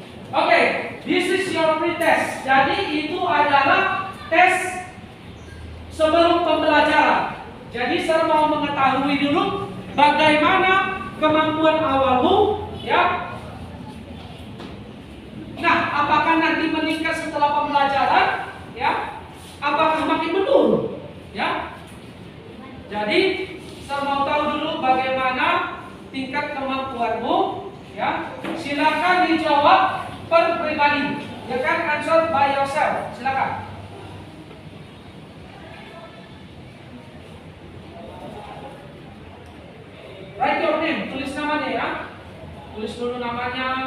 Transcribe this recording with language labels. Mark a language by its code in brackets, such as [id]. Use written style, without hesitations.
[en] Oke, this is your pretest. [id] Jadi itu adalah tes sebelum pembelajaran. Jadi saya mau mengetahui dulu bagaimana kemampuan awalmu, ya. Nah, apakah nanti meningkat setelah pembelajaran, ya? Apakah makin menurun, ya? Jadi saya mau tahu dulu bagaimana tingkat kemampuanmu, ya. Silakan dijawab per pribadi. [en] You can answer by yourself. [id] Silakan. [en] Write your name. [id] Tulis namanya ya. Tulis dulu namanya.